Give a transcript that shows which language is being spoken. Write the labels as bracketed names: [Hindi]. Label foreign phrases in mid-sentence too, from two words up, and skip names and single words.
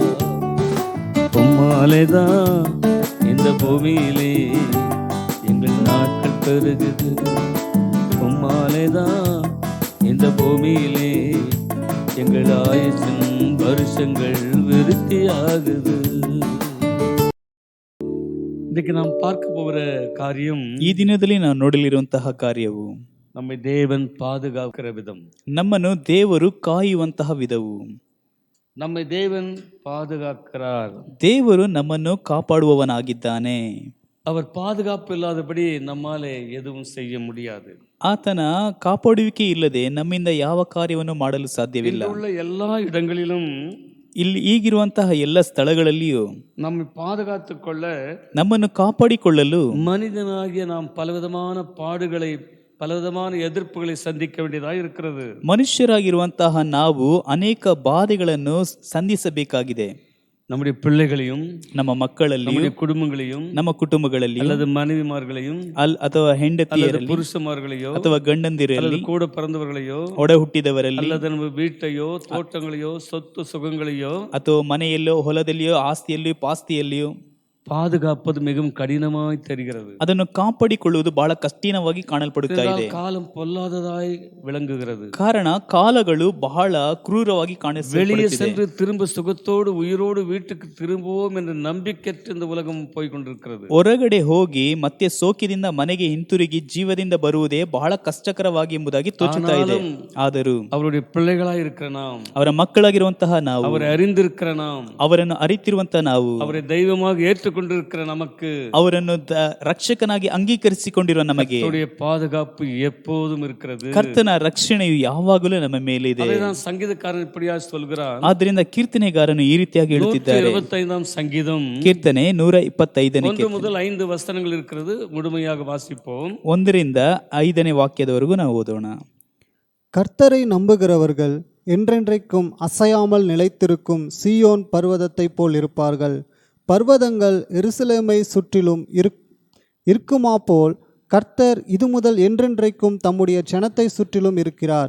[Tamil] உம்மாலேதான் இந்த பூமியிலே எங்கள் நாட்கள் பெருகுது. உம்மாலேதான் இந்த பூமியிலே எங்கள் ஆயுசின் வருஷங்கள் விருத்தியாகுது. இன்னைக்கு நாம் பார்க்க போகிற காரியம், [Kannada] ಈ ದಿನದಲ್ಲಿ ನಾವು ನೋಡಲಿರುವಂತಹ ಕಾರ್ಯವು [Tamil] நம்மை தேவன் பாதுகாக்கிற விதம். [Kannada] ನಮ್ಮನ್ನು ದೇವರು ಕಾಯುವಂತಹ ವಿಧವು. [Tamil] நம்மை தேவன் பாதுகாக்கிறார். [Kannada] ದೇವರು ನಮ್ಮನ್ನು ಕಾಪಾಡುವವನಾಗಿದ್ದಾನೆ. [Tamil] அவர் பாதுகாப்பு இல்லாதபடி நம்மாலே எதுவும் செய்ய முடியாது. [Kannada] ಆತನ ಕಾಪಾಡುವಿಕೆ ಇಲ್ಲದೆ ನಮ್ಮಿಂದ ಯಾವ ಕಾರ್ಯವನ್ನು ಮಾಡಲು ಸಾಧ್ಯವಿಲ್ಲ. [Tamil] உள்ள எல்லா இடங்களிலும் [Kannada] ಇಲ್ಲಿ ಈಗಿರುವಂತಹ ಎಲ್ಲ ಸ್ಥಳಗಳಲ್ಲಿಯೂ [Tamil] நம்மை பாதுகாத்துக் கொள்ள, [Kannada] ನಮ್ಮನ್ನು ಕಾಪಾಡಿಕೊಳ್ಳಲು [Tamil] மனிதனாகிய நாம் பலவிதமான பாடுகளை, பலவிதமான எதிர்ப்புகளை சந்திக்க வேண்டியதாக இருக்கிறது. [Kannada] ಮನುಷ್ಯರಾಗಿರುವಂತಹ ನಾವು ಅನೇಕ ಬಾಧೆಗಳನ್ನು ಸಂಧಿಸಬೇಕಾಗಿದೆ. [Tamil] நம்முடைய பிள்ளைகளையும், [Kannada] ನಮ್ಮ ಮಕ್ಕಳಲ್ಲಿಯೂ, [Tamil] நம்முடைய குடும்பங்களையும், [Kannada] ನಮ್ಮ ಕುಟುಂಬಗಳಲ್ಲಿ, [Tamil] அல்லது மனைவிமார்களையும், [Kannada] ಅಥವಾ ಹೆಂಡತಿಯರಲ್ಲಿ, [Tamil] புருஷமார்களையோ, [Kannada] ಅಥವಾ ಗಂಡಂದಿರಲ್ಲಿ, [Tamil] அல்லது கூட பிறந்தவர்களையோ, [Kannada] ಒಡ ಹುಟ್ಟಿದವರಲ್ಲಿ, [Tamil] அல்லது நம்ம வீட்டையோ, தோட்டங்களையோ, சொத்து சுகங்களையோ, [Kannada] ಅಥವಾ ಮನೆಯಲ್ಲೋ, ಹೊಲದಲ್ಲಿಯೋ, ಆಸ್ತಿಯಲ್ಲಿಯೋ, ಪಾಸ್ತಿಯಲ್ಲಿಯೋ [Tamil] பாதுகாப்பது மிகவும் கடினமாய் தெரிகிறது. [Kannada] ಅದನ್ನು ಕಾಪಾಡಿಕೊಳ್ಳುವುದು ಬಹಳ ಕಠಿಣವಾಗಿ ಕಾಣಲ್ಪಡುತ್ತಾ ಇದೆ. [Tamil] காலம் பொல்லாததாய் விளங்குகிறது. [Kannada] ಕಾರಣ ಕಾಲಗಳು ಬಹಳ ಕ್ರೂರವಾಗಿ [Tamil] வெளியே [Kannada] ಕಾಣಿಸುತ್ತಿದೆ. [Tamil] சென்று திரும்ப சுகத்தோடு உயிரோடு வீட்டுக்கு திரும்புவோம் என்ற நம்பிக்கையற்ற இந்த உலகம் போய் கொண்டிருக்கிறது. [Kannada] ಹೊರಗಡೆ ಹೋಗಿ ಮತ್ತೆ ಸೋಕಿದಿಂದ ಮನೆಗೆ ಹಿಂತಿರುಗಿ ಜೀವದಿಂದ ಬರುವುದೇ ಬಹಳ ಕಷ್ಟಕರವಾಗಿ ಎಂಬುದಾಗಿ ತೋಚುತ್ತಾ ಇದೆ. ಆದರೂ [Tamil] அவருடைய பிள்ளைகளாய் இருக்கிற நாம், [Kannada] ಅವರ ಮಕ್ಕಳಾಗಿರುವಂತಹ ನಾವು, [Tamil] அவரை அறிந்திருக்கிற நாம், [Kannada] ಅವರನ್ನು ಅರಿತಿರುವಂತಹ ನಾವು, [Tamil] அவரை தெய்வமாக ஏற்றுக்கொண்டிருக்கிற நமக்கு, [Kannada] ಅವರನ್ನು ರಕ್ಷಕನಾಗಿ ಅಂಗೀಕರಿಸಿಕೊಂಡಿರುವ ನಮಗೆ [Tamil] அவருடைய பாதுகாப்பு எப்போதும் இருக்கிறது. [Kannada] ಕರ್ತನ ರಕ್ಷಣೆಯು ಯಾವಾಗಲೂ ನಮ್ಮ ಮೇಲೆ ಇದೆ. [Tamil] அதைதான் சங்கீதக்காரன் இப்படியா சொல்கிறான். [Kannada] ಆದ್ದರಿಂದ ಕೀರ್ತನೆಗಾರನು ಈ ರೀತಿಯಾಗಿ ಹೇಳುತ್ತಿದ್ದಾರೆ. [Tamil] 125ஆம் சங்கீதம் [Kannada] ಕೀರ್ತನೆ 125ನೇ [Tamil] 1 முதல் 5 வசனங்கள் இருக்கிறது. முழுமையாக வாசிப்போம். [Kannada] 1ರಿಂದ 5ನೇ ವಾಕ್ಯದವರೆಗೂ ನಾವು ಓದೋಣ. [Tamil] கர்த்தரை நம்புகிறவர்கள் என்றென்றைக்கும் அசையாமல் நிலைத்திருக்கும் சீயோன் பர்வதத்தைப் போல் இருப்பார்கள். பர்வதங்கள் எருசலேமை சுற்றிலும் இருக்குமா போல் கர்த்தர் இது முதல் என்றென்றைக்கும் தம்முடைய ஜனத்தை சுற்றிலும் இருக்கிறார்.